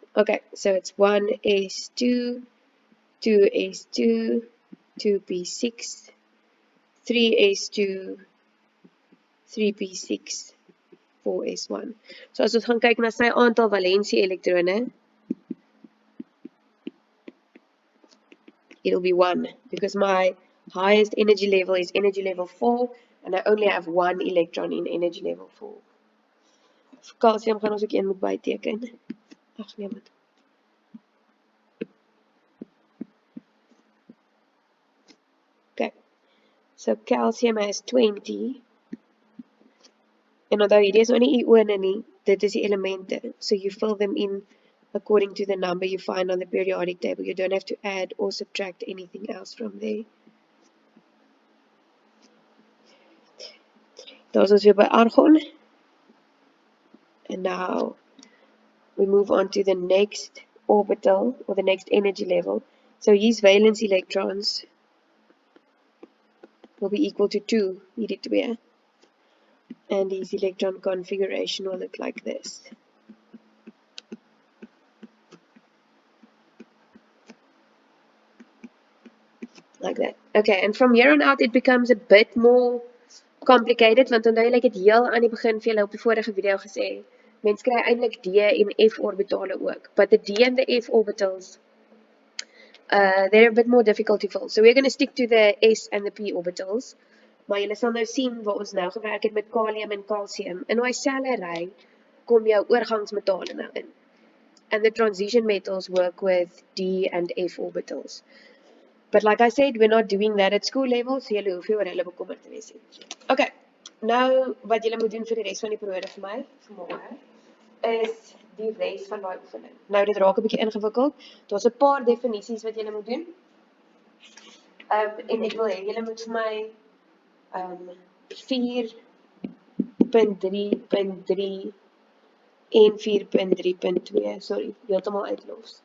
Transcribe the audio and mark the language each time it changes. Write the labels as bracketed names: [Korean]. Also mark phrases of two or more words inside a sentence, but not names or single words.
[English] Okay, so it's 1s2, 2s2, 2p6, 3s2, 3p6, 4s1. [Afrikaans] So as ons gaan kyk na sy aantal valensie elektrone, [English] it'll be 1, because my highest energy level is energy level 4, and I only have 1 electron in energy level 4. [Afrikaans] Calcium gaan ons ook een moet byteken. Ag nee, wat. [English] Okay, so calcium has 20. [Afrikaans] En onthou, hierdie is nou nie ione nie, dit is die elemente. [English] So you fill them in according to the number you find on the periodic table. You don't have to add or subtract anything else from there. [Afrikaans] Daar's ons weer by argon. [English] And now we move on to the next orbital, or the next energy level. So his valence electrons will be equal to 2, [Afrikaans] hierdie twee. [English] And his electron configuration will look like this. Like that. Okay, and from here on out it becomes a bit more complicated, [Afrikaans] want onthou ek het heel aan die begin vir julle op die vorige video gesê, mens kry eintlik D en F orbitale ook, [English] but the D and the F orbitals, they're a bit more difficult to fill. So we're going to stick to the S and the P orbitals, [Afrikaans] maar julle sal nou sien waar ons nou gewerk het met kalium en calcium. In daai selfe ry kom jou oorgangsmetale nou in. [English] And the transition metals work with D and F orbitals. But like I said, we're not doing that at school level, [Afrikaans] so julle hoef nie oor hulle bekommerd te wees nie. Okay, nou wat julle moet doen vir die res van die periode vir my, vanmôre, is die res van daai oefening. Nou dit raak 'n bietjie ingewikkeld. Daar's 'n paar definisies wat julle moet doen. En ek wil hê julle moet vir my 4.3.3 en 4.3.2, sorry, heeltemal uitlos.